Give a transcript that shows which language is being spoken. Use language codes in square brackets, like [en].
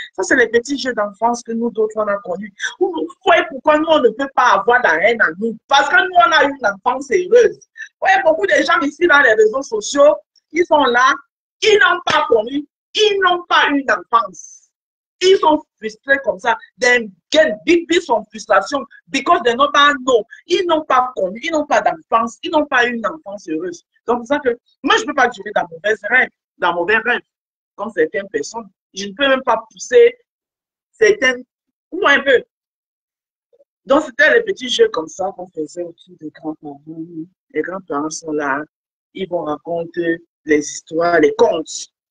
[fr] Ça, c'est les petits jeux d'enfance que nous d'autres, on a connus. Vous voyez pourquoi nous, on ne peut pas avoir la haine en nous. Parce que nous, on a eu une enfance heureuse. Vous voyez, beaucoup de gens ici dans les réseaux sociaux, ils sont là, ils n'ont pas connu, ils n'ont pas eu une enfance. Ils sont frustrés comme ça. [en] They get big from frustration because they don't know. [fr] Ils n'ont pas connu, ils n'ont pas d'enfance, ils n'ont pas eu une enfance heureuse. Donc, c'est ça que moi, je ne peux pas durer dans mauvais rêves, comme certaines personnes. Je ne peux même pas pousser certaines, ou un peu. Donc, c'était les petits jeux comme ça qu'on faisait autour des grands-parents. Les grands-parents sont là, ils vont raconter les histoires, les contes.